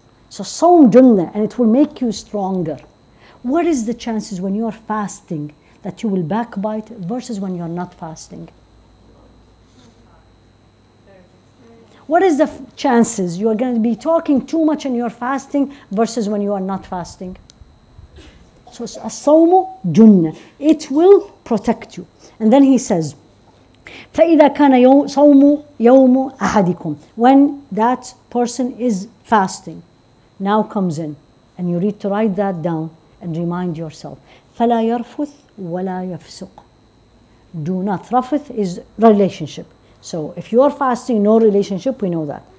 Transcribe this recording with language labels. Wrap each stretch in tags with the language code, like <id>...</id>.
<en>So Sawm Junnah, and it will make you stronger. What is the chances when you are fasting that you will backbite versus when you are not fasting? What is the chances you are going to be talking too much and you are fasting versus when you are not fasting? So as-sawmu junnah. It will protect you. And then he says,</en> <ar>فَإِذَا كَانَ صَوْمُ يَوْمُ أَحَدِكُمْ.</ar> <en>When that person is fasting, now comes in, and you need to write that down and remind yourself.</en> <ar>فَلَا يَرْفُثْ وَلَا يَفْسُقْ.</ar> <en>Do not. Rafath is relationship. So if you are fasting, no relationship, we know that.</en>